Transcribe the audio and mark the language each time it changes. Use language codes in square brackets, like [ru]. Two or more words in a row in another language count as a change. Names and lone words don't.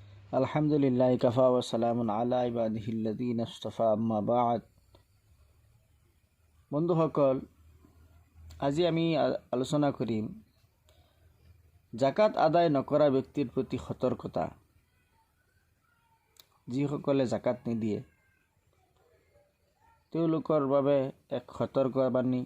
[ar] الحمد لله كفى وسلام على عباده الذين اصطفى أما بعد. [as] বন্ধুসকল, আজি আমি আলোচনা কৰিম জাকাত আদায় নকৰা ব্যক্তিৰ প্ৰতি সতৰ্কতা। যিসকলে জাকাত নিদিয়ে তেওঁলোকৰ বাবে এক সতৰ্কবাণী।